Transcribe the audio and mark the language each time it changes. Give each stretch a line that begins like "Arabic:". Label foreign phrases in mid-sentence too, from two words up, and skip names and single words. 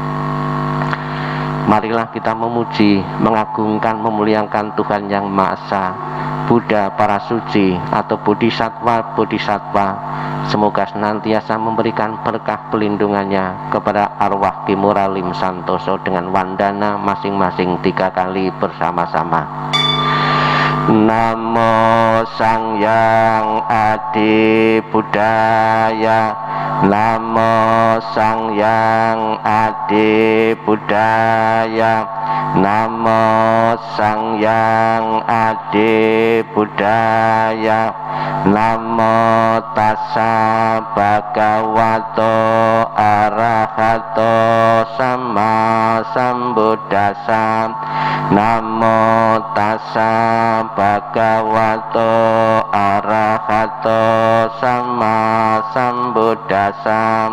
Indonesian: Marilah kita memuji, mengagungkan, memuliakan Tuhan Yang Maha Esa, Buddha para suci atau Bodhisattva. Semoga senantiasa memberikan berkah pelindungannya kepada arwah Kemora Lim Santoso dengan wandana masing-masing 3 kali bersama-sama.
Pali: Namo Sang Hyang Adi Budaya, Namo Sang Hyang Adi Budaya, Namo Sang Hyang Adi Buddhaya. Namo Tassa Bhagavato Arahato Sama Sambuddhassa. Namo Tassa Bhagavato Arahato Sama Sambuddhassa.